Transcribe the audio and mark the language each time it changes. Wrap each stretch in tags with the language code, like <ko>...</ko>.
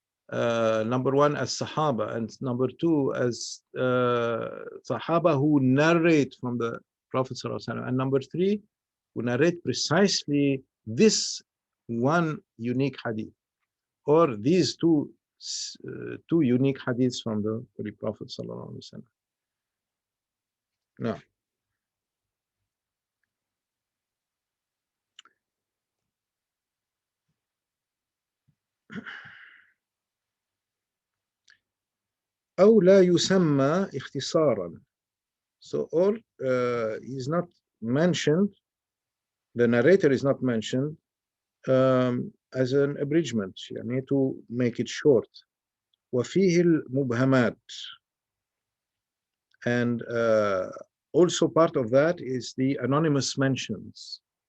<en>Number one as Sahaba, and number two as Sahaba who narrate from the Prophet ﷺ, and number three who narrate precisely this one unique hadith, or these two unique hadiths from the Holy Prophet ﷺ.</en> <ar>Now, أو لا يسمى اختصارا.</ar> <en>So, or is not mentioned, the narrator is not mentioned as an abridgment, يعني to make it short. وفيه المبهمات, and also part of that is the anonymous mentions.</en>